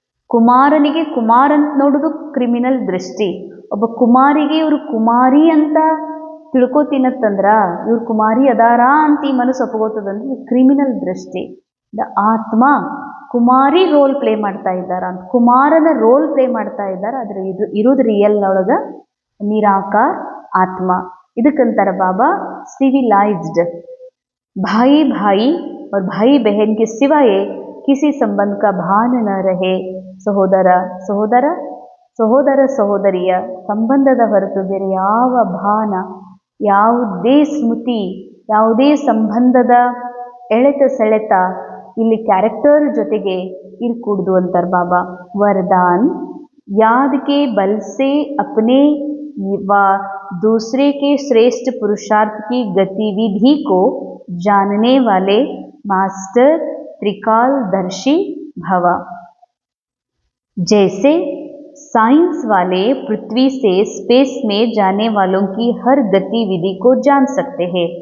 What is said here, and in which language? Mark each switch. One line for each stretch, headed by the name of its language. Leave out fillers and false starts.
Kannada: ಕುಮಾರನಿಗೆ ಕುಮಾರ್ ಅಂತ ನೋಡೋದು ಕ್ರಿಮಿನಲ್ ದೃಷ್ಟಿ. ಒಬ್ಬ ಕುಮಾರಿಗೆ ಇವರು ಕುಮಾರಿ ಅಂತ ತಿಳ್ಕೊತೀನತ್ತಂದ್ರ, ಇವ್ರು ಕುಮಾರಿ ಅದಾರ ಅಂತ ಈ ಮನಸ್ಸು ಒಪ್ಕೋತದಂದ್ರೆ ಕ್ರಿಮಿನಲ್ ದೃಷ್ಟಿ. ದ ಆತ್ಮ ಕುಮಾರಿ ರೋಲ್ ಪ್ಲೇ ಮಾಡ್ತಾ ಇದ್ದಾರ ಅಂತ, ಕುಮಾರನ ರೋಲ್ ಪ್ಲೇ ಮಾಡ್ತಾ ಇದ್ದಾರೆ, ಆದರೆ ಇದು ಇರೋದು ರಿಯಲ್ ಒಳಗೆ ನಿರಾಕಾರ ಆತ್ಮ. ಇದಕ್ಕಂತಾರ ಬಾಬಾ सिविलाइज्ड.
Hindi: भाई भाई और भाई बहन के सिवाय किसी संबंध का भान न रहे.
Kannada: ಸಹೋದರ ಸಹೋದರ ಸಹೋದರ ಸಹೋದರಿಯ ಸಂಬಂಧದ ಹೊರತು ಬೇರೆ ಯಾವ ಭಾನ, ಯಾವುದೇ ಸ್ಮೃತಿ, ಯಾವುದೇ ಸಂಬಂಧದ ಎಳೆತ ಸೆಳೆತ ಇಲ್ಲಿ ಕ್ಯಾರೆಕ್ಟರ್ ಜೊತೆಗೆ ಇರ್ಕೂಡ್ದು ಅಂತಾರೆ ಬಾಬಾ.
Hindi: ವರದಾನ್, याद के बल से अपने व दूसरे के श्रेष्ठ पुरुषार्थ की गतिविधि को जानने वाले मास्टर त्रिकालदर्शी भव. जैसे साइंस वाले पृथ्वी से स्पेस में जाने वालों की हर गतिविधि को जान सकते हैं.